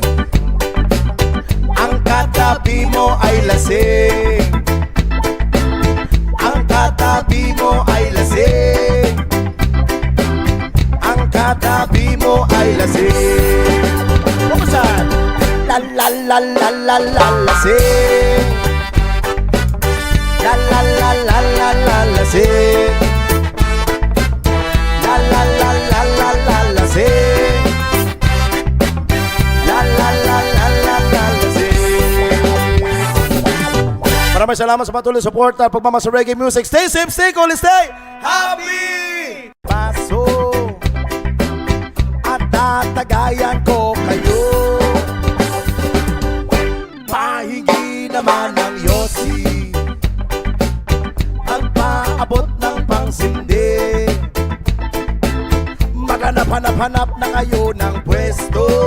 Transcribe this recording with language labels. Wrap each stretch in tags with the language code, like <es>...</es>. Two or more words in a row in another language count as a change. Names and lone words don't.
<tl>Ang katabi mo ay lasing. Ang katabi mo ay lasing. Ang katabi mo ay lasing. Buksan. La la la la la la lasing. La la la la la la lasing. La la la la la la lasing. La la la la la la lasing. Maraming salamat sa patuloy support at pagmamahal sa</tl> <en>reggae music. Stay safe, stay cool, stay happy!</en> <tl>Paso at tatagayan ko kayo. Pahingi naman ng Yossi ang paabot ng pangsindi. Maghanap-hanap-hanap na kayo ng pwesto.</tl>